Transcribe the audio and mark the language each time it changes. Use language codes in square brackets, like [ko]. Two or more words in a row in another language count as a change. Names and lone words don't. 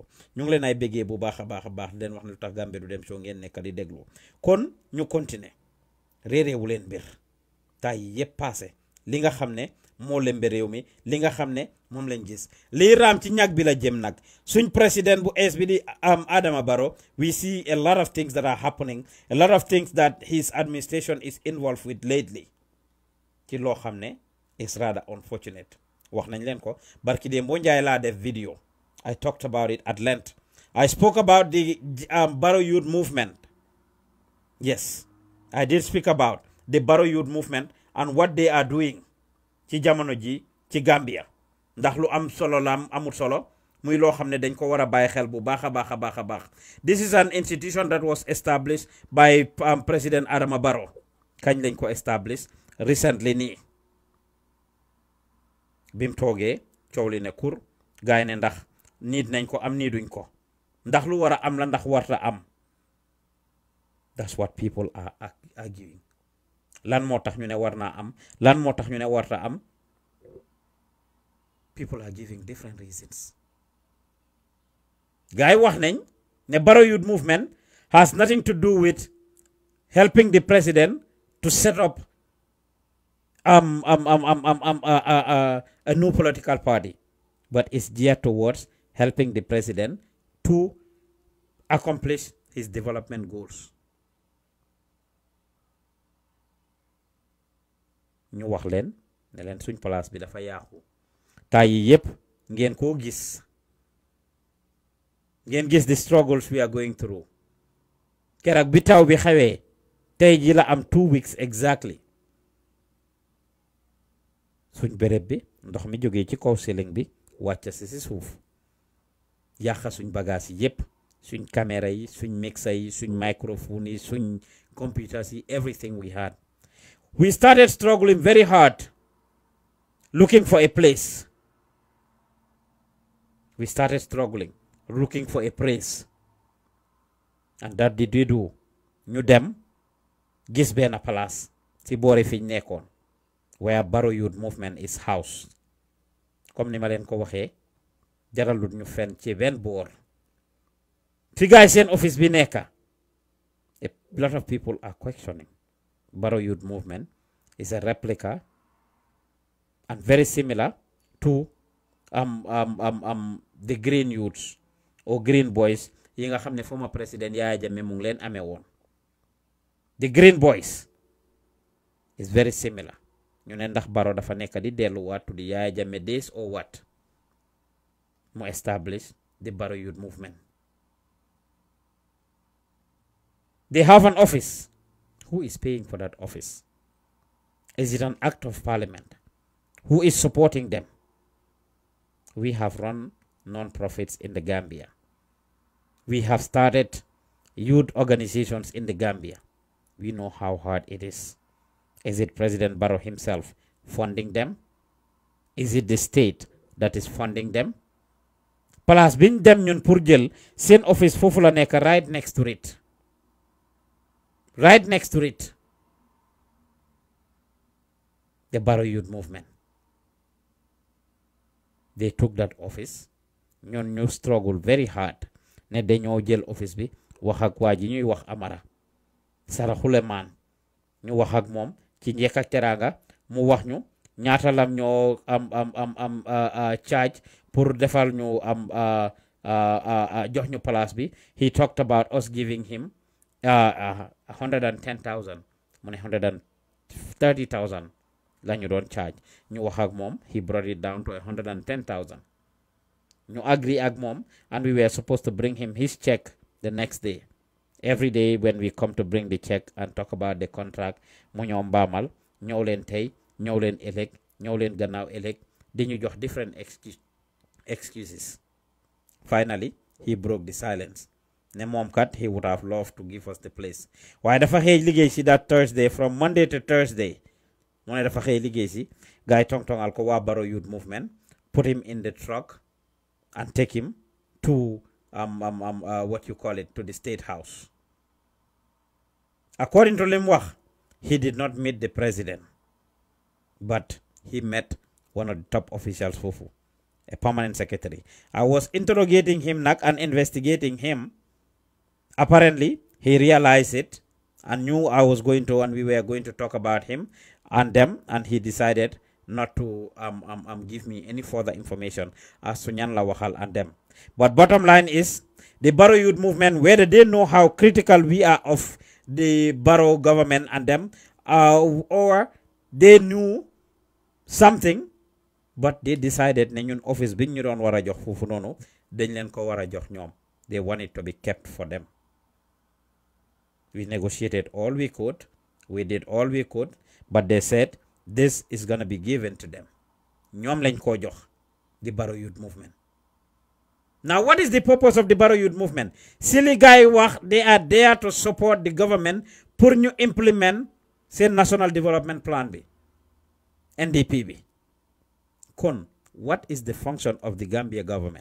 [wo] ñu ngi leen ay béggee bu baax a baax a baax leen wax ne Lutakh Gambia du dem show ngeen nekk di déglu. Kon ñu continuer réeréewu leen mbir tay yépp passé li nga xam ne moo lembe réew mi li nga xam ne moom lañ gis lii raam ci ñag bi la jëm nag suñ président bu ees bi di Adama Barrow [en] we see a lot of things that are happening a lot of things that his administration is involved with lately [wo] ci loo xam ne [en] is rather unfortunate [wo] wax nañ leen ko barki dee boo njaay laa def [en] video I talked about it at length I spoke about the Barrow youth movement yes I did speak about the Barrow youth movement and what they are doing [wo] ci jamono ji ci Gambia ndax lu am solo la amul solo muy loo xam ne dañ ko war a bàyyi xel bu baax a baax a baax a baax [en] this is an institution that was established by President Adama Barrow [wo] kañ lañ ko [en] establish recently nii [wo] bim toogee coow li ne kur gaay ne ndax niit nañ ko am nii duñ ko ndax lu war a am la ndax warta am [en] that's what people are arguing [wo] lan moo tax ñu ne war naa am lan moo tax ñu ne warta am [en] people are giving different reasons [wo] gaay wax nañ ne [en] Barrow youth movement has nothing to do with helping the president to set up a new political party but it's geared towards helping the president to accomplish his development goals [wo] ñu wax leen ne leen suñ place bi dafa yaaxu tay yi yépp ngeen koo gis ngeen gis [en] the struggles we are going through [wo] keroog bi taw bi xewee tey ji la am 2 weeks exactly suñ béréb bi ndox mi jógee ci kaw ceiling bi wàcc si suuf yàqa suñ bagage yi yépp suñ caméra yi suñ mixer yi suñ microphone yi suñ computers yi [en] everything we had we started struggling very hard looking for a place we started struggling looking for a place and that did we do [wo] ñu dem gis benn place ci boori fiñ nekkoon [en] where Barrow youth movement is housed [wo] comme ni ma leen ko waxee jaralut ñu fen ci benn boor fi gaay seen office bi nekka [en] a lot of people are questioning Barrow youth movement is a replica and very similar to the green youths or green boys [wo] yi nga xam ne former president Yaya Jammeh mu ngi leen amee woon [en] the green boys is very similar [wo] ñu ne ndax Barrow dafa nekk di delluwaat [en] to the Yaya Jammeh days or what [wo] mu establish [en] the Barrow youth movement they have an office who is paying for that office is it an act of parliament who is supporting them we have run non-profits in the Gambia we have started youth organizations in the Gambia we know how hard it is it President Barrow himself funding them is it the state that is funding them [wo] place biñ dem ñun pour jël seen office foofu la nekk [en] right next to it the Barrow youth movement they took that office [wo] ñun ñu [en] struggle very hard ne [wo] dañoo jël office bi wax ak waa ji ñuy wax Amara saraxule maan ñu wax ak moom ci njëkk ak teraanga mu wax ñu ñaata lam ñoo am charge pour defal ñu jox ñu place bi [en] he talked about us giving him [wo] 110,000 mu ne 130,000 la ñu doon charge ñu wax ak moom [en] he brought it down to 110,000 [wo] ñu agree ak moom [en] and we were supposed to bring him his check the next day every day when we come to bring the check and talk about the contract [wo] mu ñoo mbaamal ñëw leen tey ñëw leen ëllëg ñëw leen gannaaw ëllëg di ñu jox [en] different excuses finally he broke the silence [wo] ne moom kat [en] he would have loved to give us the place [wo] waaye dafa xëy liggéey si [en] that Thursday from Monday to Thursday [wo] mu ne dafa xëy liggéey si gaay tong-tongal ko waa [en] Barrow youth movement put him in the truck and take him to what you call it to the state house according to lim wax he did not meet the president but he met one of the top officials foofu a permanent secretary I was interrogating him nag and investigating him apparently he realized it and knew I was going to and we were going to talk about him and them and he decided not to give me any further information as to [wo] ñan la waxal [en] and them. But bottom line is, the Barrow Youth Movement, whether they know how critical we are of the Barrow government and them, or they knew something, but they decided [wo] ne ñun office bi ñu doon wara jox fofu nonu dañ leen ko wara jox ñoom. [en] They want it to be kept for them. We negotiated all we could. We did all we could. But they said, this is going to be given to them. [wo] Ñoom lañ ko jox, [en] the Barrow Youth Movement. Now, what is the purpose of the Barrow Youth Movement? Silly guy wax, they are there to support the government [wo] pour ñu [en] implement seen National Development Plan bi, NDP bi. [wo] Kon, [en] what is the function of the Gambia government?